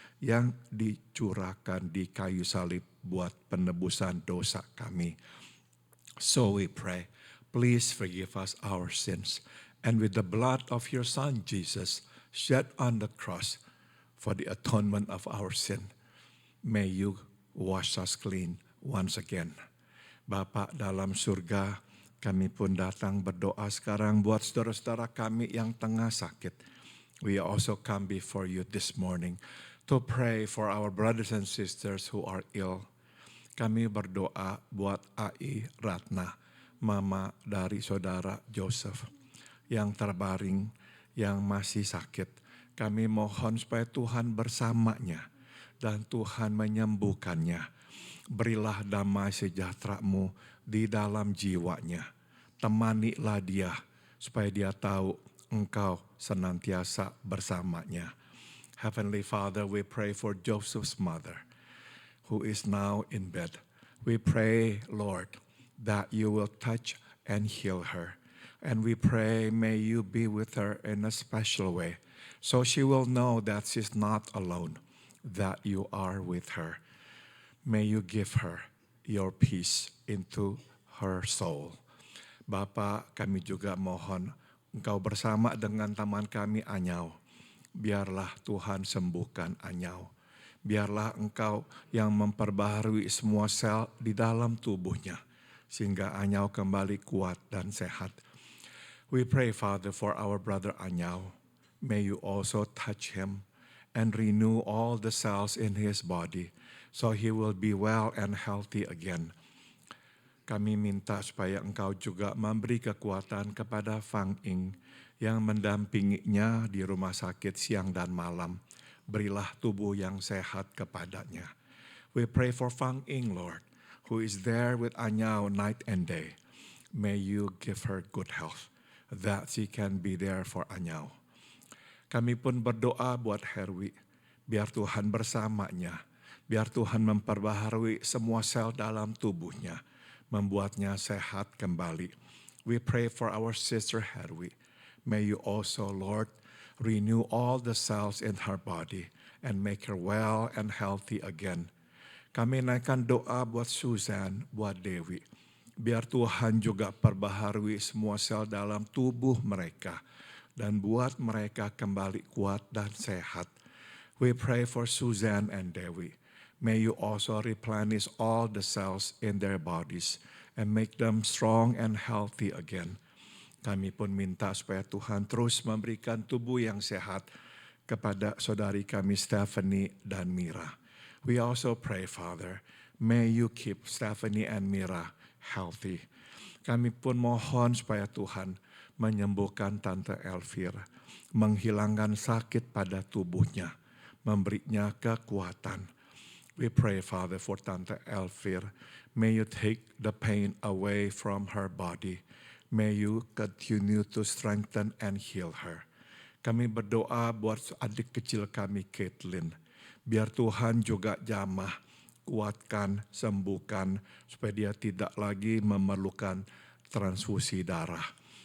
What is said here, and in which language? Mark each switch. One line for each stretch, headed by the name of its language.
Indonesian: yang dicurahkan di kayu salib buat penebusan dosa kami.
English: So we pray, please forgive us our sins, and with the blood of your Son Jesus shed on the cross for the atonement of our sin, may you wash us clean once again.
Indonesian: Bapa dalam surga, kami pun datang berdoa sekarang buat saudara-saudara kami yang tengah sakit.
English: We also come before you this morning to pray for our brothers and sisters who are ill.
Indonesian: Kami berdoa buat Ai Ratna, mama dari saudara Joseph yang terbaring, yang masih sakit. Kami mohon supaya Tuhan bersamanya dan Tuhan menyembuhkannya. Berilah damai sejahtera-Mu di dalam jiwanya. Temanilah dia supaya dia tahu Engkau senantiasa bersamanya.
English: Heavenly Father, we pray for Joseph's mother who is now in bed. We pray, Lord, that you will touch and heal her. And we pray, may you be with her in a special way, so she will know that she's not alone, that you are with her. May you give her your peace into her soul.
Indonesian: Bapa, kami juga mohon Engkau bersama dengan teman kami Anyau. Biarlah Tuhan sembuhkan Anyau. Biarlah Engkau yang memperbaharui semua sel di dalam tubuhnya, sehingga Anyau kembali kuat dan sehat.
English: We pray, Father, for our brother Anyau. May you also touch him and renew all the cells in his body, so he will be well and healthy again.
Indonesian: Kami minta supaya Engkau juga memberi kekuatan kepada Fang Ing yang mendampinginya di rumah sakit siang dan malam. Berilah tubuh yang sehat kepadanya.
English: We pray for Fang Ing, Lord, who is there with Anyau night and day. May you give her good health, that she can be there for Anyau.
Indonesian: Kami pun berdoa buat Herwi, biar Tuhan bersamanya, biar Tuhan memperbaharui semua sel dalam tubuhnya, membuatnya sehat kembali.
English: We pray for our sister Herwi. May you also, Lord, renew all the cells in her body and make her well and healthy again.
Indonesian: Kami naikkan doa buat Susan, buat Dewi. Biar Tuhan juga perbaharui semua sel dalam tubuh mereka dan buat mereka kembali kuat dan sehat.
English: We pray for Susan and Dewi. May you also replenish all the cells in their bodies and make them strong and healthy again.
Indonesian: Kami pun minta supaya Tuhan terus memberikan tubuh yang sehat kepada saudari kami Stephanie dan Mira.
English: We also pray, Father, may you keep Stephanie and Mira healthy.
Indonesian: Kami pun mohon supaya Tuhan menyembuhkan Tante Elvira, menghilangkan sakit pada tubuhnya, memberinya kekuatan.
English: We pray, Father, for Tante Elvira. May you take the pain away from her body. May you continue to strengthen and heal her.
Indonesian: Kami berdoa buat adik kecil kami, Caitlin. Biar Tuhan juga jamah, kuatkan, sembuhkan, supaya dia tidak lagi memerlukan transfusi darah.